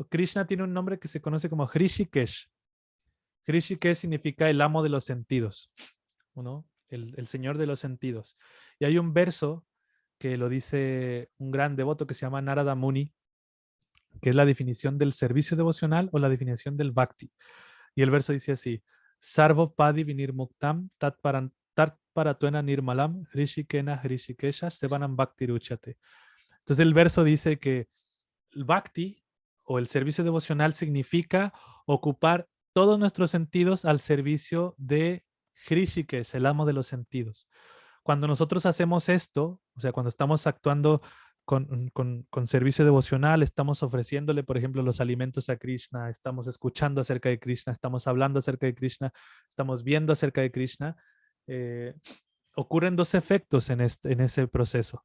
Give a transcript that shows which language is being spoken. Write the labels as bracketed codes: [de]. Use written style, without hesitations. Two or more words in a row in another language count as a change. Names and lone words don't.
[es] Krishna tiene un nombre que se conoce como Hrishikesh. Hrishikesh significa el amo de los sentidos, ¿no? El señor de los sentidos. Y hay un verso que lo dice un gran devoto que se llama Narada Muni, que es la definición del servicio devocional o la definición del bhakti. Y el verso dice así: [sa] Sarvo padi vinir muktam tat paratuena nirmalam hrishikena hrishikesha sevanam bhakti ruchate. [es] Entonces el verso dice que el bhakti o el servicio devocional significa ocupar todos nuestros sentidos al servicio de Hrishikesh, el amo de los sentidos. Cuando nosotros hacemos esto, o sea, cuando estamos actuando con servicio devocional, estamos ofreciéndole, por ejemplo, los alimentos a Krishna, estamos escuchando acerca de Krishna, estamos hablando acerca de Krishna, estamos viendo acerca de Krishna, eh, ocurren dos efectos en ese proceso.